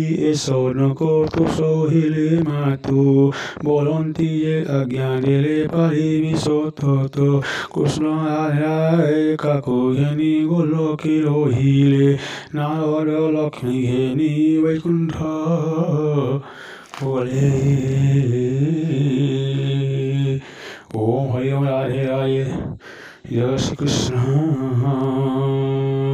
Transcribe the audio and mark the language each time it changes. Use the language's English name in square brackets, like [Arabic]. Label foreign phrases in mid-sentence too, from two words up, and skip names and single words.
[Odia] ଏ ସନକ ତୁ ସହିଲେ ମାତୁ ବରନ୍ତି ଯେ ଆଜ୍ଞା ଦେଲେ ପାରିବି ସତତ କୃଷ୍ଣ କାକୁ ଘେନି ଗୋଲକେ ରହିଲେ ନାରଦ ଲକ୍ଷ୍ମୀ ଘେନି ବୈକୁଣ୍ଠ [Hindi] बोले ओम हरि ओम राधे राधे जय श्री कृष्ण।